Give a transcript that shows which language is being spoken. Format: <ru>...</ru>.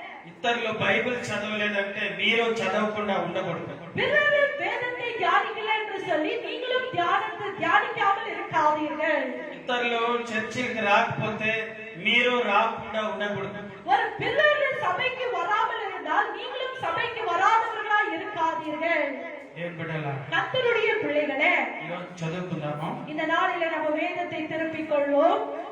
<te>ఇతరులు బైబిల్ చదవలేదంటే మీరు చదవకుండా ఉండకూడదు.</te> <ta>பிறர் வேதத்தை தியானிக்கல என்று சொல்லி நீங்களும் தியானிக்காமல் இருக்காதீர்கள்.</ta> <te>ఇతరులు చర్చికి రాకపోతే మీరు రాకుండా ఉండకూడదు.</te> <ta>ஒரு பிறர் சபைக்கு வராமல் இருந்தால் நீங்களும் சபைக்கு வராதவர்களாய் இருக்காதீர்கள். கர்த்தருடைய பிள்ளைகளே,</ta> <te>చదువుకుందాము.</te> <ta>இந்த நாளிலே நம்ம வேதத்தை திருப்பிக் கொள்வோம்.</ta>